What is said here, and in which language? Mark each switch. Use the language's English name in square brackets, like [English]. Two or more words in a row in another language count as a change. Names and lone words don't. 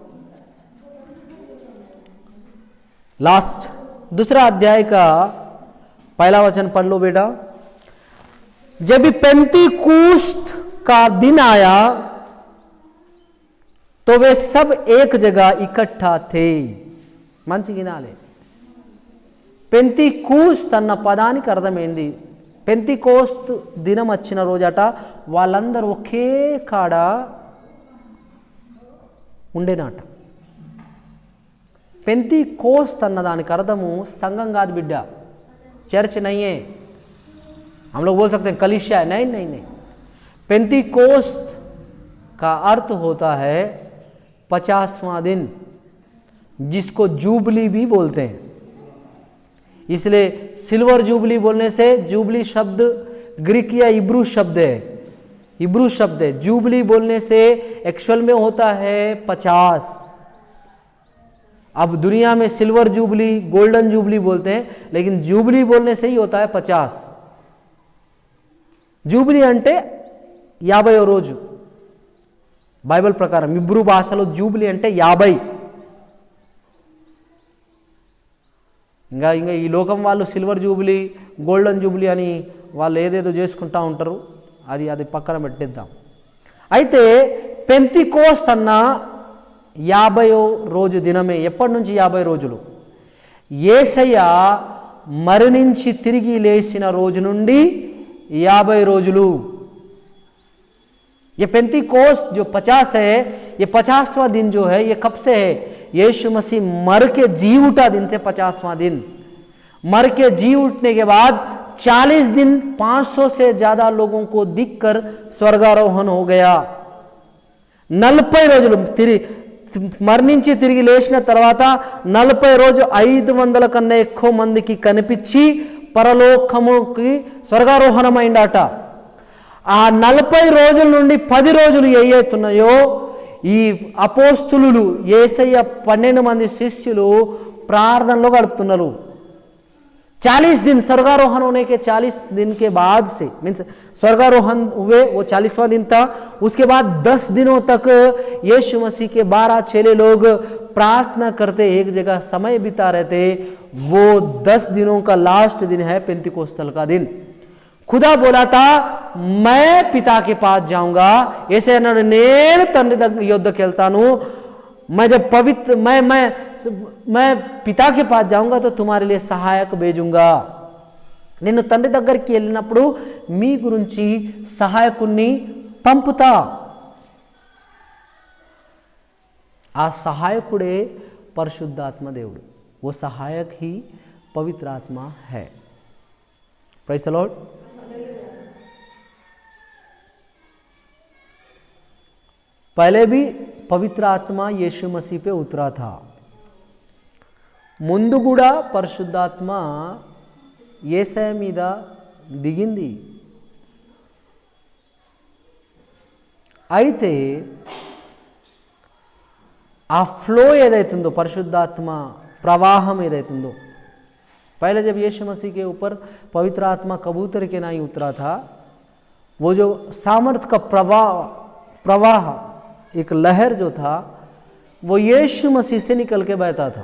[Hindi] लास्ट दूसरा अध्याय का पहला वचन पढ़ लो बेटा. जब पेंतीकोस्त का दिन आया तो वे सब एक जगह इकट्ठा थे. [Telugu] మంచి గినాలే. పెంతికోస్త్ అన్న పదానికి అర్థమైంది. పెంతికోస్త్ దినం వచ్చిన రోజట వాళ్ళందరూ ఒకే కాడ ఉండేనాట. పెంతికోస్త్ అన్న దానిక అర్థము సంఘం కాదు బిడ్డా, [Hindi] चर्च नहीं है. हम लोग बोल सकते हैं कलीसिया है. नहीं. पेंतीकोस्त का अर्थ होता है 50वां दिन, जिसको जुबली भी बोलते हैं. इसलिए [English] silver jubilee [Hindi] बोलने से, जुबली शब्द ग्रीक या इब्रू शब्द है. जुबली बोलने से एक्चुअल में होता है 50. अब दुनिया में [English] silver jubilee, golden jubilee [Hindi] बोलते हैं, लेकिन जुबली बोलने से ही होता है 50. [Telugu] జూబ్లీ అంటే 50వ రోజు బైబిల్ ప్రకారం. ఇబ్రూ భాషలో జూబ్లీ అంటే 50. ఇంకా ఈ లోకం వాళ్ళు [English] silver jubilee, golden jubilee [Telugu] అని వాళ్ళు ఏదేదో చేసుకుంటూ ఉంటారు. అది పక్కన పెట్టేద్దాం. అయితే పెంతికోస్త్ అన్న 50వ రోజు దినమే. ఎప్పటి నుంచి 50 రోజులు? యేసయ్య మరణించి తిరిగి లేచిన రోజు నుండి 50 రోజులు. [Hindi] ये पेंतीकोस्त जो 50 है, ये 50वां दिन जो है, ये कब से है? यीशु मसीह मर के जी उठा दिन से 50वां दिन. मर के जी उठने के बाद 40 दिन 500 से ज्यादा लोगों को दिखकर स्वर्गारोहण हो गया. [Telugu] 40 రోజులు మరణించి తిరిగి లేచిన తర్వాత 40 రోజు 500 కన్నా ఎక్కువ మందికి కనిపించి పరలోకముకి స్వర్గారోహణమైందట. ఆ 40 రోజుల నుండి 10 రోజులు ఏవైతున్నాయో ఈ అపోస్తులు యేసయ్య 12 మంది శిష్యులు ప్రార్థనలో గడుపుతున్నారు. [Hindi] 40 दिन स्वर्गारोहण होने के 40 दिन के बाद से मीन्स स्वर्गारोहण हुए वो 40वां दिन था. उसके बाद 10 दिनों तक यीशु मसीह के 12 चेले लोग प्रार्थना करते एक जगह समय बिता रहे थे. वो 10 दिनों का लास्ट दिन है पेंतिकोस्तल का दिन. खुदा बोला था मैं पिता के पास जाऊंगा. [Telugu] ऐसे నేను తండ్రి యుద్ధకి వెళ్తాను. [Hindi] मैं जब पवित्र मैं पिता के पास जाऊंगा तो तुम्हारे लिए सहायक भेजूंगा. [Telugu] నేను తండ్రి దగ్గరికి వెళ్ళినప్పుడు మీ గురించి సహాయకుణ్ణి పంపుతా. ఆ సహాయకుడే పరిశుద్ధాత్మ దేవుడు. [Hindi] वो सहायक ही पवित्र आत्मा है. [English] praise the Lord. [Hindi] पहले भी पवित्र आत्मा यीशु मसीह पे उतरा था. [Telugu] ముందు కూడా పరిశుద్ధాత్మ యేసయ్య మీద దిగింది. అయితే ఆ ఫ్లో ఏదైతుందో పరిశుద్ధాత్మ ప్రవాహం ఏదైతుందో [Hindi] पहले जब यीशु मसीह के ऊपर पवित्र आत्मा कबूतर के नाई उतरा था, वो जो सामर्थ का प्रवाह एक लहर जो था वो यीशु मसीह से निकल के बहता था.